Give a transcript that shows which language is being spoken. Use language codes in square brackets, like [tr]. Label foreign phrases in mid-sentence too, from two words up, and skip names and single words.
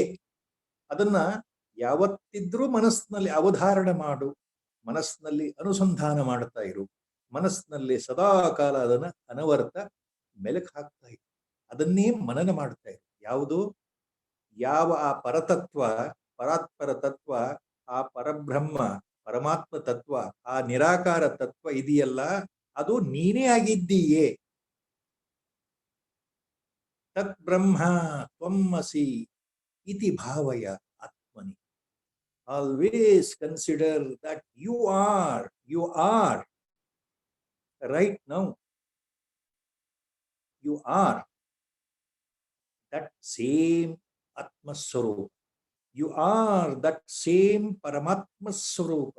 [kn] ಅದನ್ನ ಯಾವತ್ತಿದ್ರೂ ಮನಸ್ಸಿನಲ್ಲಿ ಅವಧಾರಣೆ ಮಾಡು, ಮನಸ್ಸಿನಲ್ಲಿ ಅನುಸಂಧಾನ ಮಾಡ್ತಾ ಇರು, ಮನಸ್ಸಿನಲ್ಲಿ ಸದಾ ಕಾಲ ಅದನ್ನ ಅನವರ್ತ ಮೆಲುಕು ಹಾಕ್ತಾ ಇರು, ಅದನ್ನೇ ಮನನ ಮಾಡ್ತಾ ಇರು. ಯಾವುದು? ಯಾವ ಆ ಪರತತ್ವ, ಪರಾತ್ಪರ ತತ್ವ, ಆ ಪರಬ್ರಹ್ಮ ಪರಮಾತ್ಮ ತತ್ವ, ಆ ನಿರಾಕಾರ ತತ್ವ ಇದೆಯಲ್ಲ, ಅದು ನೀನೇ ಆಗಿದ್ದೀಯೇ. [sa] ತತ್ ಬ್ರಹ್ಮ ತ್ವಮಸಿ ಇತಿ ಭಾವಯ ಆತ್ಮನಿ. [en] always consider that you are right now. You are that same [sa] आत्म स्वरूप. [en] You are that same [sa] परमात्म स्वरूप.